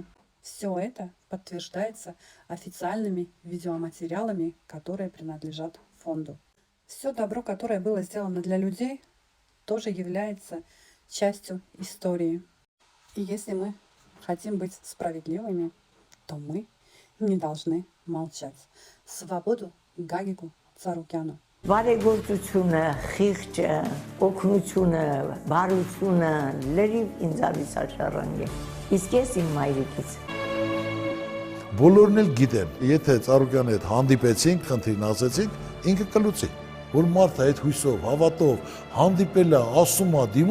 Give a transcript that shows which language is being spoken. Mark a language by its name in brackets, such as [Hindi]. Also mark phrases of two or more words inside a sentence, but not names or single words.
[Russian] Все это подтверждается официальными видеоматериалами, которые принадлежат фонду. Все добро, которое было сделано для людей, тоже является частью истории. И если мы хотим быть справедливыми, то мы не должны молчать. Свободу Գագիկու Ծառուկյանը։ [Armenian] Բարեգործությունը, խիղճը, օգնությունը, բարությունը լրիվ ինձանից աշառանք է։ Իսկ ես իմ մայրիկից։ Բոլորն էլ գիտեն, եթե Ծառուկյանի հետ հանդիպեցինք, խնդիրն ասեցինք, ինքը կլուծի։ Որ մարդը այդ հույսով, հավատով հանդիպել է, ասում է, դիմում